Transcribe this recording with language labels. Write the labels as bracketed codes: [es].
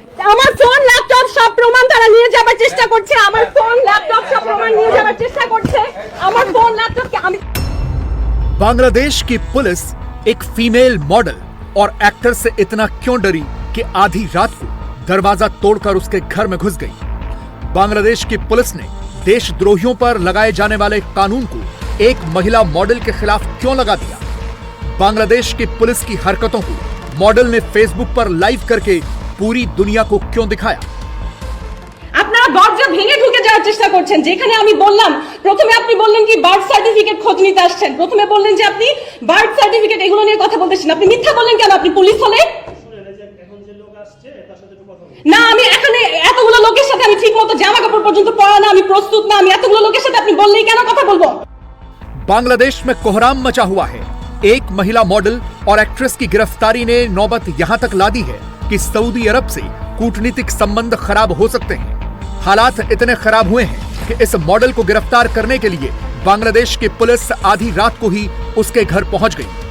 [bn] আমার phone laptop সব প্রমাণ তারা নিয়ে যাবার চেষ্টা করছে। আমার ফোন ল্যাপটপ সব প্রমাণ নিয়ে যাবার চেষ্টা করছে। আমার ফোন ল্যাপটপ কে আমি [hi] बांग्लादेश की पुलिस एक फीमेल मॉडल और एक्टर से इतना क्यों डरी कि आधी रात को दरवाजा तोड़कर उसके घर में घुस गई। बांग्लादेश की पुलिस ने देशद्रोहियों पर लगाए जाने वाले कानून को एक महिला मॉडल के खिलाफ क्यों लगा दिया? बांग्लादेश की पुलिस की हरकतों को मॉडल ने फेसबुक पर लाइव करके पूरी दुनिया को क्यों दिखाया? [bn] আপনারা দরজা ভেঙে ঢুকে যাওয়ার চেষ্টা করছেন। যেখানে আমি বললাম, প্রথমে আপনি বললেন কি বার্থ সার্টিফিকেট খোঁজ নিতে আসছেন। প্রথমে বললেন যে আপনি বার্থ সার্টিফিকেট এগুলো নিয়ে কথা বলতেছেন। আপনি মিথ্যা বললেন কেন? আপনি পুলিশ হলে না, আমি এখানে এতগুলো লোকের সাথে আমি ঠিকমতো জামা কাপড় পর্যন্ত পরা না, আমি প্রস্তুত না। আমি এতগুলো লোকের সাথে আপনি বললেই কেন কথা বলবো? [hi] बांग्लादेश में कोहराम मचा हुआ है। एक महिला मॉडल और एक्ट्रेस की गिरफ्तारी ने नौबत यहां तक ला दी है कि सऊदी अरब से कूटनीतिक संबंध खराब हो सकते हैं। हालात इतने खराब हुए हैं कि इस मॉडल को गिरफ्तार करने के लिए बांग्लादेश की पुलिस आधी रात को ही उसके घर पहुंच गई।